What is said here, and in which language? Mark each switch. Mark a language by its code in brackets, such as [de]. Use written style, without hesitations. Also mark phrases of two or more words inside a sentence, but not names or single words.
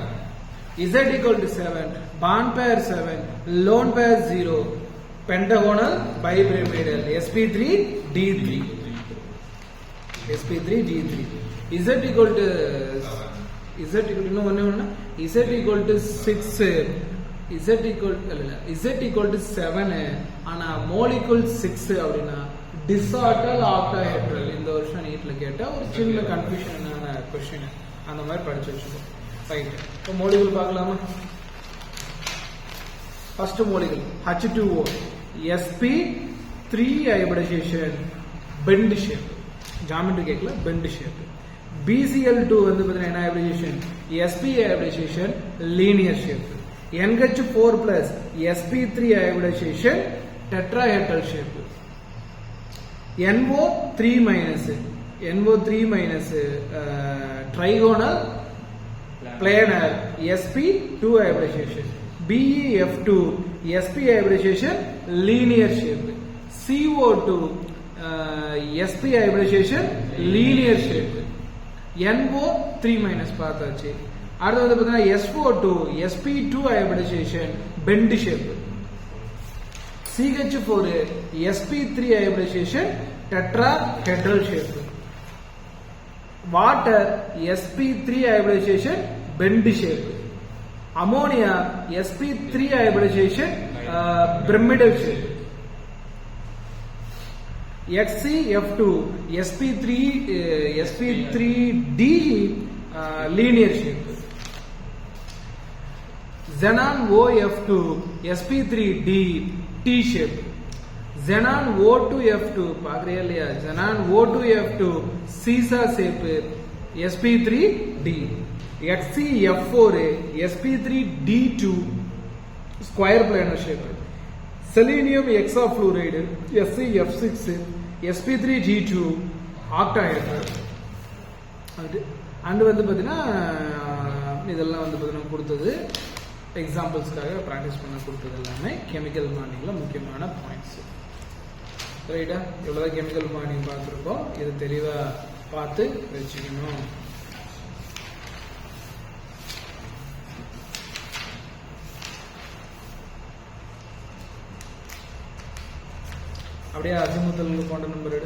[en] z equal to 7 bond pair 7 lone pair 0 pentagonal bipyramidal sp3 d3. z equal to z equal to 6 z equal to 7 ஆனா molecule 6 அப்படினா disortal octahedral. [ta] இந்த வருஷம் நீட்ல கேட்ட ஒரு சின்ன கன்ஃபியூஷனான क्वेश्चन அந்த மாதிரி படிச்சு வச்சுக்கோ. ரைட், இப்போ molecule பார்க்கலாமா? [en] first molecule H2O sp3 hybridization bend shape. [ta] ஜாமெட்ரி கேக்கல, [en] bend shape. [ta] BCl2 வந்து பாத்தீங்கன்னா என்ன hybridization? [en] sp hybridization linear shape. NH4 plus sp3 hybridization tetrahedral shape. NO3 minus trigonal planar sp2 hybridization. BeF2 sp hybridization linear shape. CO2 sp hybridization linear shape. [ta] NO3 minus பார்த்தாச்சு. அடுத்து வந்து பார்த்தீங்கன்னா [en] SO2 sp2 hybridization bend shape. CH4 sp3 hybridization tetrahedral shape. Water sp3 hybridization bend shape. Ammonia sp3 hybridization pyramidal shape. XeF2 sp3d linear shape. Xenon OF2 sp3d T shape. [ta] Xenon O2F2 பாக்குறியா இல்லையா? [en] Xenon O2F2 seesaw shape sp3d. XeF4 sp3d2 square planar shape. Selenium hexafluoride SeF6 sp3g2 octahedral. [ta] and வந்து பாத்தீங்கன்னா இதெல்லாம் வந்து பாத்தீங்கன்னா கொடுத்தது எக்ஸாம்பிள்ஸ்க்காக பிராக்டிஸ் பண்ண கொடுத்தது எல்லாமே கெமிக்கல் பாண்டிங்ல முக்கியமான பாயிண்ட்ஸ். ரைட்டா? இவ்வளவுதான் [en] chemical bonding [ta] பார்த்துருக்கோம். இது தெளிவா பார்த்து வச்சுக்கணும். அப்படியே [en] azimuthal quantum number [ta] எடு.